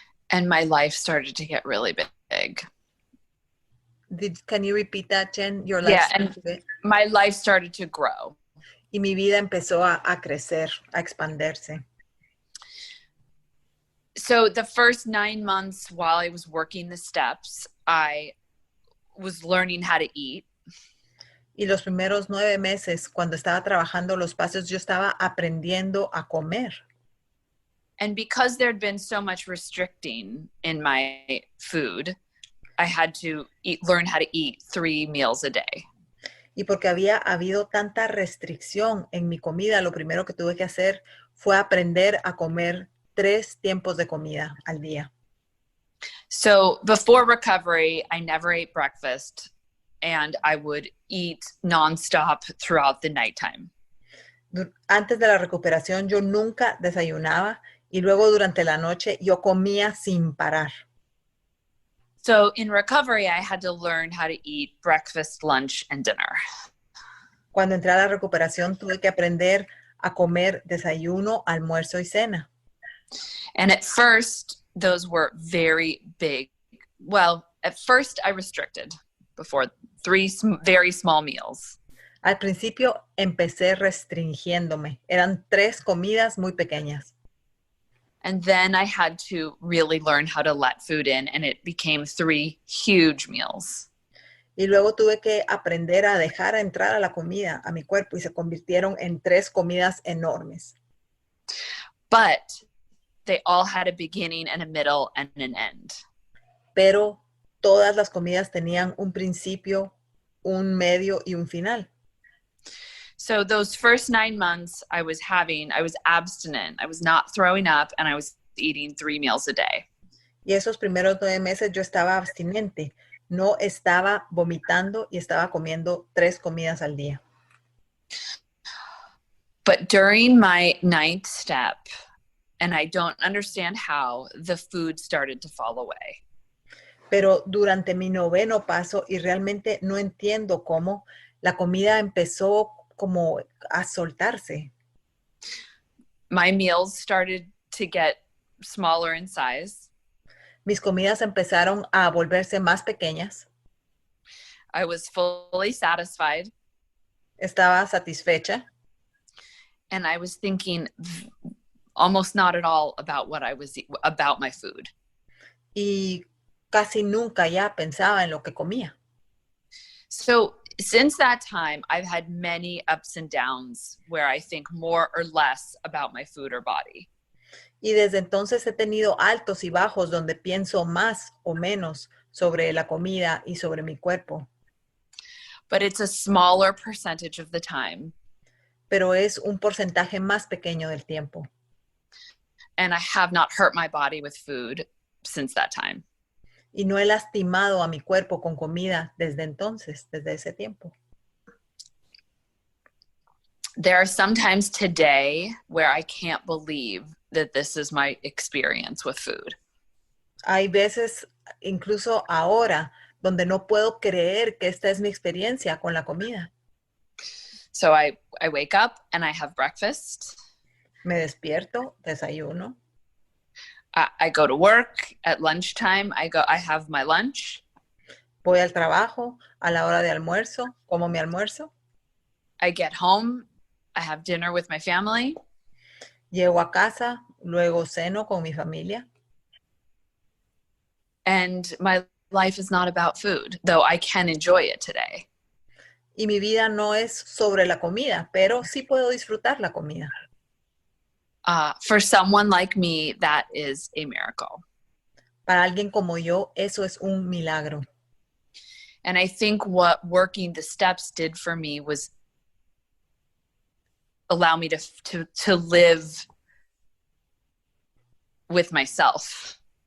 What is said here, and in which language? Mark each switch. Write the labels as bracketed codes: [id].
[en] And my life started to get really big. Can you repeat that, Jen? Your life and my life started to grow. [es] Y mi vida empezó a crecer, a expandirse. [en] So the first 9 months while I was working the steps, I was learning how to eat. [es] Y los primeros 9 meses, cuando estaba trabajando los pasos, yo estaba aprendiendo a comer. [en] And because there'd been so much restricting in my food, I had to learn how to eat 3 meals a day. [es] Y porque había habido tanta restricción en mi comida, lo primero que tuve que hacer fue aprender a comer 3 tiempos de comida al día. [en] So before recovery, I never ate breakfast and I would eat nonstop throughout the nighttime. [es] Antes de la recuperación yo nunca desayunaba y luego durante la noche yo comía sin parar. [en] So in recovery, I had to learn how to eat breakfast, lunch, and dinner. [es] Cuando entré a la recuperación tuve que aprender a comer desayuno, almuerzo y cena. [en] And at first, those were very big. Well, at first I restricted before three very small meals. [es] Al principio empecé restringiéndome. Eran 3 comidas muy pequeñas. [en] And then I had to really learn how to let food in, and it became 3 huge meals. [es] Y luego tuve que aprender a dejar entrar a la comida, a mi cuerpo, y se convirtieron en 3 comidas enormes. [en] But they all had a beginning and a middle and an end. [es] Pero todas las comidas tenían un principio, un medio y un final. [en] So those first 9 months I was abstinent. I was not throwing up, and I was eating 3 meals a day. [es] Y esos primeros 9 meses yo estaba abstinente. No estaba vomitando y estaba comiendo 3 comidas al día. [en] But during my 9th step, and I don't understand how, the food started to fall away. [es] Pero durante mi 9º paso, y realmente no entiendo cómo, la comida empezó como a soltarse. [en] My meals started to get smaller in size. [es] Mis comidas empezaron a volverse más pequeñas. [en] I was fully satisfied. [es] Estaba satisfecha. [en] And I was thinking almost not at all about about my food. [es] Y casi nunca ya pensaba en lo que comía. [en] So since that time, I've had many ups and downs where I think more or less about my food or body. [es] Y desde entonces he tenido altos y bajos donde pienso más o menos sobre la comida y sobre mi cuerpo. [en] But it's a smaller percentage of the time. [es] Pero es un porcentaje más pequeño del tiempo. [en] And I have not hurt my body with food since that time. [es] Y no he lastimado a mi cuerpo con comida desde entonces, desde ese tiempo. [en] There are some times today where I can't believe that this is my experience with food. [es] Hay veces, incluso ahora, donde no puedo creer que esta es mi experiencia con la comida. [en] So I wake up and I have breakfast. [es] Me despierto, desayuno. [en] I go to work at lunchtime. I have my lunch. [es] Voy al trabajo, a la hora de almuerzo, como mi almuerzo. [en] I get home. I have dinner with my family. [es] Llego a casa, luego ceno con mi familia. [en] And my life is not about food, though I can enjoy it today. [es] Y mi vida no es sobre la comida, pero sí puedo disfrutar la comida. [en] For someone like me, that is a miracle. [es] Para alguien como yo, eso es un milagro. [en] And I think what working the steps did for me was allow me to live with myself.